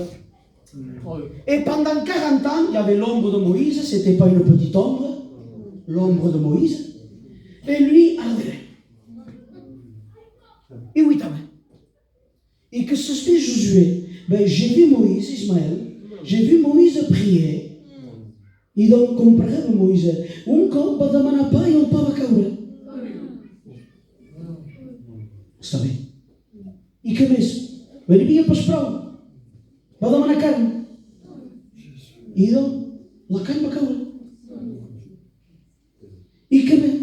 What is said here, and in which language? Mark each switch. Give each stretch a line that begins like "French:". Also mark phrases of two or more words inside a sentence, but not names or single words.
French: Et pendant 40 ans, il y avait l'ombre de Moïse, ce n'était pas une petite ombre, l'ombre de Moïse. Et lui, adorait. Et oui, t'as vu. Et que ce soit Josué, j'ai vu Moïse, Ismaël, j'ai vu Moïse prier. Et donc, comprenez Moïse,
Catalan: un cop va demanar pa i el pa va caure. Està bé. I què més? No hi havia pas prou. Va demanar carn. I doncs, la carn va caure. I què més?